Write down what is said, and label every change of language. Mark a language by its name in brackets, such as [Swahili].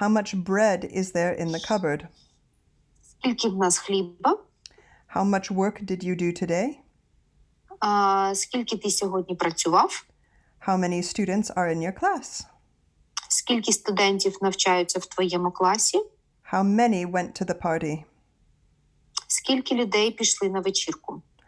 [English] How much bread is there in the cupboard? [Ukrainian] Скільки в нас хліба? [English] How much work did you do today? [Ukrainian] Скільки ти сьогодні працював? [English] How many students are in your class? [Ukrainian] Скільки студентів навчаються в твоєму класі? [English] How many went to the party? [Ukrainian] Скільки людей пішли на вечірку?